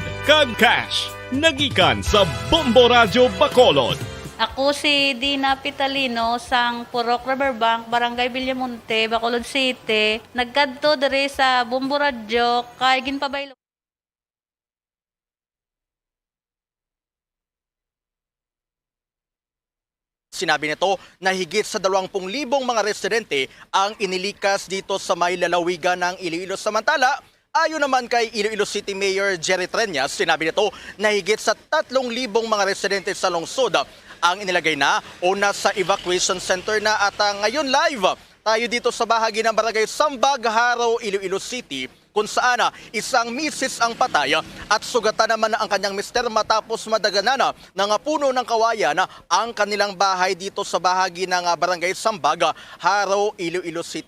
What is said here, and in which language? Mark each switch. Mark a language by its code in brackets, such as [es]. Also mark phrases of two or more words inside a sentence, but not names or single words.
[hil] Kag cash, nagikan sa Bombo Radio Bacolod. Ako si Dina Pitalino sang Purok Riverbank, Barangay Villamonte, Bacolod City. Nagkadto diri sa Bombo Radio kay ginpabaylo. [tl] Sinabi nito na higit sa 20,000 mga residente ang inilikas dito sa may lalawigan ng Iloilo. Samantala, ayon naman kay Iloilo City Mayor Jerry Treñas, sinabi nito na higit sa 3,000 mga residente sa lungsod ang inilagay na o nasa [en] evacuation center [tl] na at ngayon live tayo dito sa bahagi ng Barangay Sambag, Haro, Iloilo City, kung saan isang misis ang patay at sugatan naman ang kanyang mister matapos madaganan ng puno ng kawayan ang kanilang bahay dito sa bahagi ng Barangay Sambag, Haro, Iloilo City.